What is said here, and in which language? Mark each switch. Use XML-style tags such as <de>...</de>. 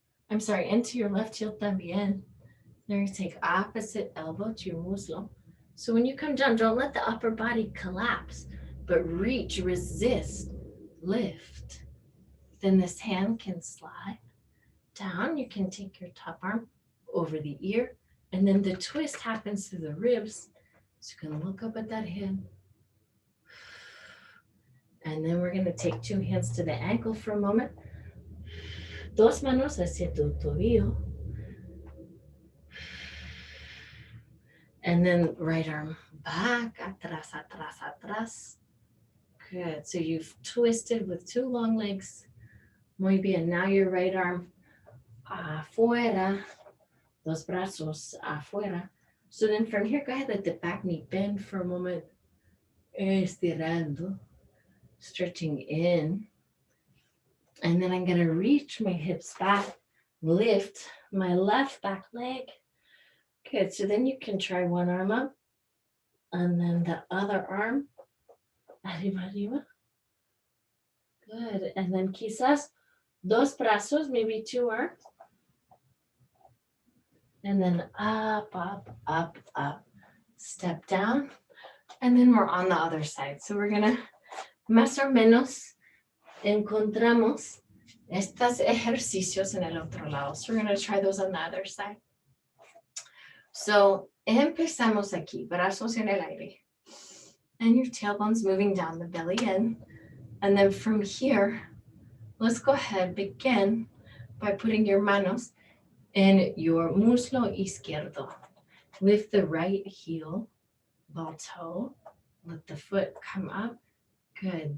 <en>Into your left heel también. Then you take opposite elbow to your muslo. So when you come down, don't let the upper body collapse, but reach, resist, lift. Then this hand can slide down. You can take your top arm over the ear, and then the twist happens through the ribs. So you can look up at that head, And then we're going to take 2 hands to the ankle for a moment.</en> <es>Dos manos hacia tu tobillo.</es> <en>And then right arm back,</en> <es>atrás, atrás, atrás.</es> <en>Good. So you've twisted with 2 long legs.</en> <es>Muy bien.</es> <en>Now your right arm afuera.</en> <es>Dos brazos afuera.</es> <en>So then from here, go ahead, let the back knee bend for a moment. Estirando. Stretching in. And then I'm going to reach my hips back. Lift my left back leg. Good. So then you can try one arm up. And then the other arm.</en> <es>Arriba, arriba.</es> <en>Good. And then</en> <es>quizás dos brazos,</es> <en>maybe 2 arms. And then up, up, up, up. Step down. And then we're on the other side. So we're going to,</en> <es>más o menos, encontramos estos ejercicios en el otro lado.</es> <en>So we're going to try those on the other side.</en> <es>So empezamos aquí, brazos en el aire.</es> <en>And your tailbone's moving down the belly in. And then from here, let's go ahead, begin by putting your manos in your</en> <es>muslo izquierdo.</es> <en>Lift the right heel, ball toe. Let the foot come up. Good.</en>